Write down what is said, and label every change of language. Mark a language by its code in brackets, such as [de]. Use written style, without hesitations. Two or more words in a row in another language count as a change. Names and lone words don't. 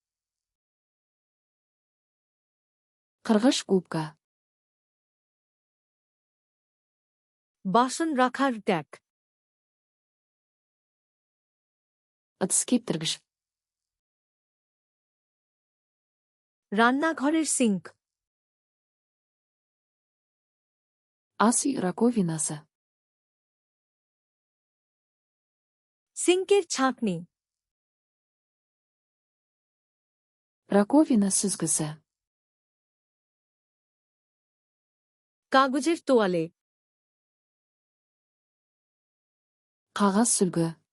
[kk] Қырғыш губка. [bn] বাসন রাখার ট্যাক, [kk] Ыдыс кептіргіш. [bn] রান্নাঘরের সিঙ্ক, [kk] Ас үй раковинасы. [bn] সিঙ্কের ছাঁকনি, [kk] Раковина сүзгісі. [bn] কাগজের তোয়ালে, [kk] Қағаз сүлгі.